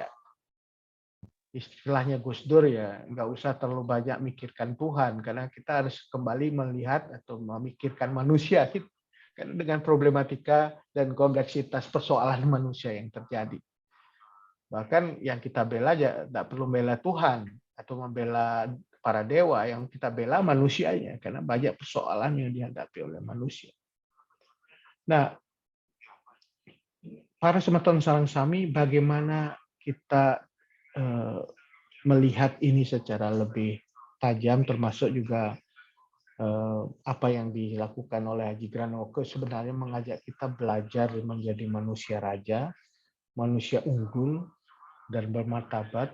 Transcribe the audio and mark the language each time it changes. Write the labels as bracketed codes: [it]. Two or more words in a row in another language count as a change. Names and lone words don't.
[id] Istilahnya Gus Dur ya, nggak usah terlalu banyak mikirkan Tuhan, karena kita harus kembali melihat atau memikirkan manusia karena dengan problematika dan kompleksitas persoalan manusia yang terjadi. Bahkan yang kita bela aja nggak perlu bela Tuhan atau membela para dewa, yang kita bela manusianya, karena banyak persoalan yang dihadapi oleh manusia. Nah, [ban] para semeton sarang sami, [id] bagaimana kita melihat ini secara lebih tajam, termasuk juga apa yang dilakukan oleh Haji Granoke sebenarnya mengajak kita belajar menjadi manusia raja, manusia unggul dan bermartabat.